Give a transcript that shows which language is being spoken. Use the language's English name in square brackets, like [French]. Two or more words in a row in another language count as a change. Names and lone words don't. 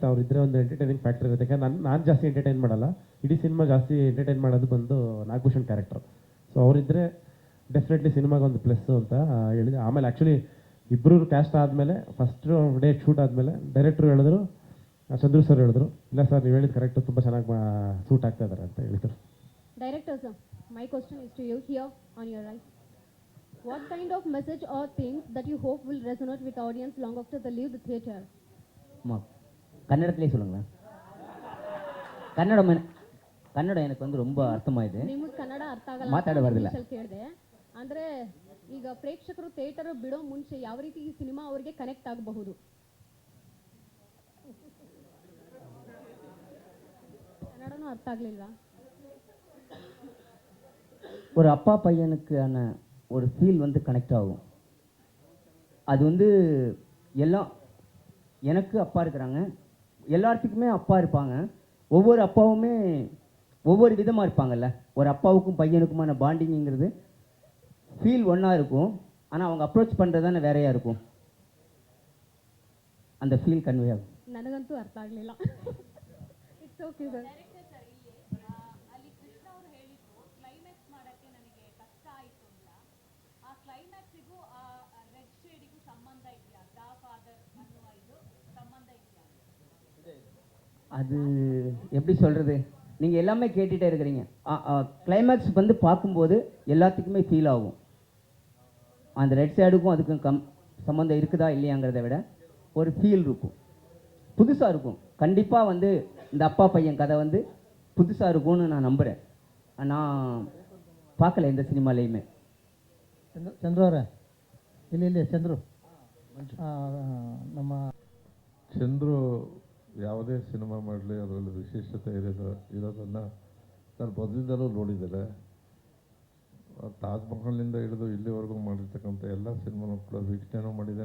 [Kannada] ಅವರಿದ್ದರೆ ಒಂದು [English] entertaining factor [Kannada] ಇರುತ್ತೆ. ಯಾಕಂದ್ರೆ ನಾನು ಜಾಸ್ತಿ ಎಂಟರ್ಟೈನ್ ಮಾಡಲ್ಲ, ಇಡೀ ಸಿನಿಮಾ ಜಾಸ್ತಿ ಎಂಟರ್ಟೈನ್ ಮಾಡೋದು ಬಂದು ನಾಗಭೂಷಣ್ ಕ್ಯಾರೆಕ್ಟರ್. ಸೊ ಅವರಿದ್ದರೆ ಡೆಫಿನೆಟ್ಲಿ ಸಿನಿಮಾಗೆ ಒಂದು ಪ್ಲಸ್ಸು ಅಂತ ಹೇಳಿದೆ. ಆಮೇಲೆ ಆ್ಯಕ್ಚುಲಿ ಇಬ್ಬರು ಕ್ಯಾಸ್ಟ್ ಆದಮೇಲೆ [English] first day shoot [Kannada] ಆದಮೇಲೆ ಡೈರೆಕ್ಟ್ರು ಹೇಳಿದ್ರು, ಚಂದ್ರು ಸರ್ ಹೇಳಿದ್ರು, ಇಲ್ಲ ಸರ್ ನೀವು ಹೇಳಿದ್ದು ಕರೆಕ್ಟು, ತುಂಬ ಚೆನ್ನಾಗಿ ಸೂಟ್ ಆಗ್ತಾ ಇದ್ದಾರೆ ಅಂತ ಹೇಳಿದ್ರು. [English] Director sir, my question is to you here on your right. What kind of message or things that you hope will resonate with audience long after they leave the theatre? [Tamil] கன்னடத்திலே சொல்லுங்களேன். ಕನ್ನಡ எனக்கு வந்து ரொம்ப ಅರ್ಥಮಾಯಿದೆ. [Kannada] ನಿಮಗೆ ಕನ್ನಡ ಅರ್ಥ ಆಗಲ್ಲ ಮಾತಾಡ ಬರ್ದಿಲ್ಲ. ಕೇಳಿದೆ ಅಂದ್ರೆ ಈಗ ಪ್ರೇಕ್ಷಕರು ಥಿಯೇಟರ್ ಬಿಡೋ ಮುಂಚೆ ಯಾವ ರೀತಿ ಈ ಸಿನಿಮಾ ಅವರಿಗೆ ಕನೆಕ್ಟ್ ಆಗಬಹುದು? கன்னடನೂ ಅರ್ಥ ಆಗಲಿಲ್ವಾ? [Tamil] ஒரு அப்பா பையனுக்கான ஒரு ஃபீல் வந்து கனெக்ட் ஆகும். அது வந்து எல்லாம் எனக்கு அப்பா இருக்கிறாங்க, எல்லாத்துக்குமே அப்பா இருப்பாங்க. ஒவ்வொரு அப்பாவுமே ஒவ்வொரு விதமாக இருப்பாங்கல்ல. ஒரு அப்பாவுக்கும் பையனுக்குமான பாண்டிங்கிறது ஃபீல் ஒன்றா இருக்கும், ஆனால் அவங்க அப்ரோச் பண்ணுறது தானே வேறையாக இருக்கும். அந்த [English] feel convey [Tamil] ஆகும். [Kannada] ನನಗಂತೂ ಅರ್ಥ ಆಗಲಿಲ್ಲ. [English] It's okay sir. [Tamil] அது எப்படி சொல்கிறது, நீங்கள் எல்லாமே கேட்டுகிட்டே இருக்கிறீங்க. கிளைமேக்ஸ் வந்து பார்க்கும்போது எல்லாத்துக்குமே ஃபீல் ஆகும். அந்த ரெட் சைடுக்கும் அதுக்கும் சம்மந்தம் இருக்குதா இல்லையாங்கிறத விட ஒரு ஃபீல் இருக்கும், புதுசாக இருக்கும். கண்டிப்பாக வந்து இந்த அப்பா பையன் கதை வந்து புதுசாக இருக்கும்னு நான் நம்புகிறேன். நான் பார்க்கல எந்த சினிமாலேயுமே. [Kannada] ಚಂದ್ರು ಅವರೇ, ಇಲ್ಲಿ ಚಂದ್ರು, ನಮ್ಮ ಚಂದ್ರು ಯಾವುದೇ ಸಿನಿಮಾ ಮಾಡಲಿ ಅದರಲ್ಲಿ ವಿಶೇಷತೆ ಇರೋದನ್ನು ನಾನು ಮೊದಲಿಂದಲೂ ನೋಡಿದ್ದೇನೆ. ತಾಜ್ ಮಹಲ್ನಿಂದ ಹಿಡಿದು ಇಲ್ಲಿವರೆಗೂ ಮಾಡಿರ್ತಕ್ಕಂಥ ಎಲ್ಲ ಸಿನಿಮಾನು ಕೂಡ ವೀಕ್ಷಣೆನೂ ಮಾಡಿದ್ದೇನೆ.